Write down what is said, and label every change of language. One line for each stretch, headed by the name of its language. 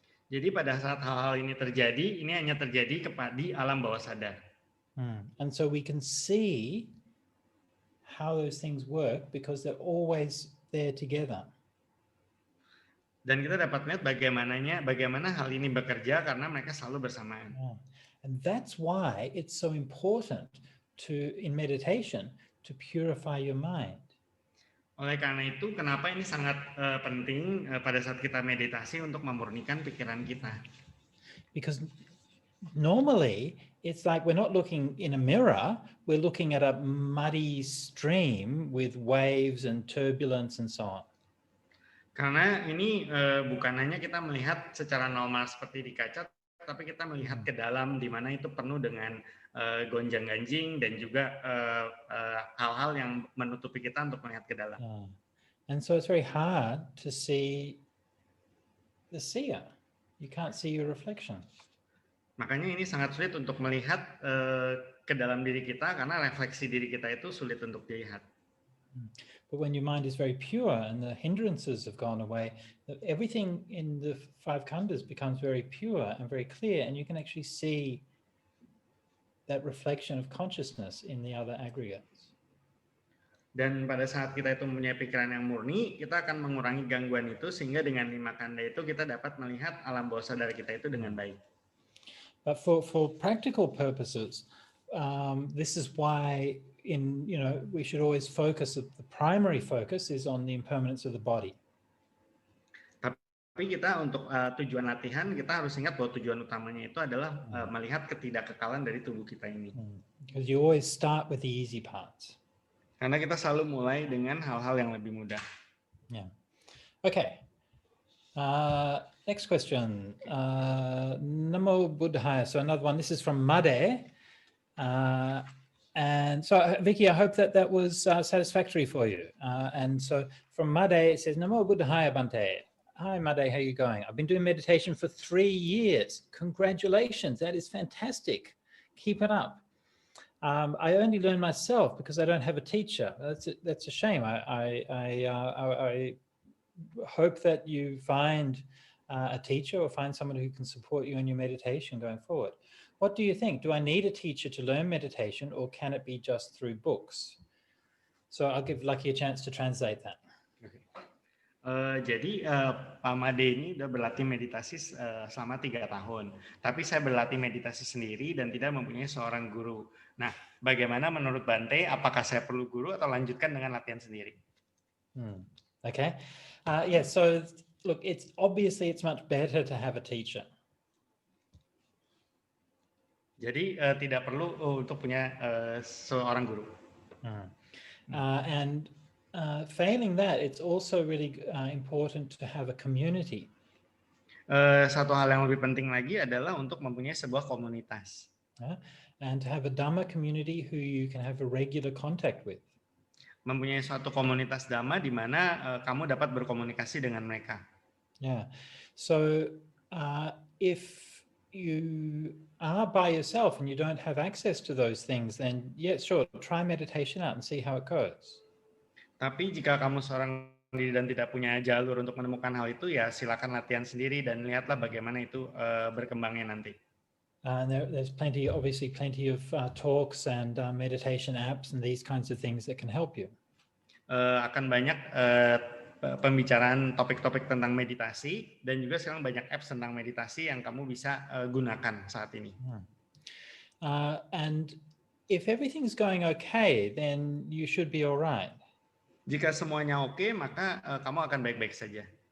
Indonesian: Jadi pada saat hal-hal ini terjadi, ini hanya terjadi di alam bawah sadar.
English: And so we can see how those things work because they're always there together.
Indonesian: Dan kita dapat melihat bagaimana hal ini bekerja karena mereka selalu bersamaan.
English: And that's why it's so important in meditation to purify your mind.
Indonesian: Oleh karena itu, kenapa ini sangat penting pada saat kita meditasi untuk memurnikan pikiran kita.
English: Because normally it's like we're not looking in a mirror, we're looking at a muddy stream with waves and turbulence and so on.
Indonesian: Karena ini bukan hanya kita melihat secara normal seperti di kaca, tapi kita melihat ke dalam di mana itu penuh dengan gonjang-ganjing dan juga hal-hal yang menutupi kita untuk melihat ke dalam.
English: And so it's very hard to see the seer. you can't see your reflection.
Indonesian: Makanya ini sangat sulit untuk melihat ke dalam diri kita karena refleksi diri kita itu sulit untuk dilihat.
English: But when your mind is very pure and the hindrances have gone away, everything in the five khandhas becomes very pure and very clear, and you can actually see that reflection of consciousness in the other aggregates.
Indonesian: Dan pada saat kita itu mempunyai pikiran yang murni, kita akan mengurangi gangguan itu sehingga dengan lima kanda itu kita dapat melihat alam bawah sadar kita itu dengan baik.
English: But for practical purposes, this is why we should always focus. The primary focus is on the impermanence of the body.
Indonesian: Tapi kita untuk tujuan latihan kita harus ingat bahwa tujuan utamanya itu adalah melihat ketidakkekalan dari tubuh kita ini.
English: Because you always start with the easy parts.
Indonesian: Karena kita selalu mulai dengan hal-hal yang lebih mudah.
English: Yeah. Okay. Next question. Namo Buddhaya. So another one. This is from Made. And so, Vicky, I hope that was satisfactory for you. And so from Made, it says, Namo Buddhaya Bante. Hi, Made, how are you going? I've been doing meditation for 3 years. Congratulations. That is fantastic. Keep it up. I only learn myself because I don't have a teacher. That's a shame. I hope that you find a teacher or find someone who can support you in your meditation going forward. What do you think? Do I need a teacher to learn meditation, or can it be just through books? So I'll give Lucky a chance to translate that. Okay.
Indonesian: Jadi Pak Made ini udah berlatih meditasi selama 3 tahun. Tapi saya berlatih meditasi sendiri dan tidak mempunyai seorang guru. Nah, bagaimana menurut Bante? Apakah saya perlu guru atau lanjutkan dengan latihan sendiri?
English: Okay. Yeah. So look, it's much better to have a teacher.
Indonesian: Jadi tidak perlu untuk punya seorang guru.
English: And failing that, it's also really important to have a community.
Indonesian: Satu hal yang lebih penting lagi adalah untuk mempunyai sebuah komunitas.
English: And to have a Dhamma community who you can have a regular contact with.
Indonesian: Mempunyai suatu komunitas Dhamma di mana kamu dapat berkomunikasi dengan mereka.
English: Yeah. So if you are by yourself and you don't have access to those things, then yeah, sure, try meditation out and see how it goes.
Indonesian: Tapi jika kamu seorang diri dan tidak punya jalur untuk menemukan hal itu, ya silakan latihan sendiri dan lihatlah bagaimana itu berkembangnya nanti.
English: There's plenty of talks and meditation apps and these kinds of things that can help you.
Indonesian: Akan banyak pembicaraan topik-topik tentang meditasi dan juga sekarang banyak apps tentang meditasi yang kamu bisa gunakan saat ini.
English: And if everything's going okay, then you should be all right.
Indonesian: Jika semuanya oke, maka kamu akan baik-baik saja.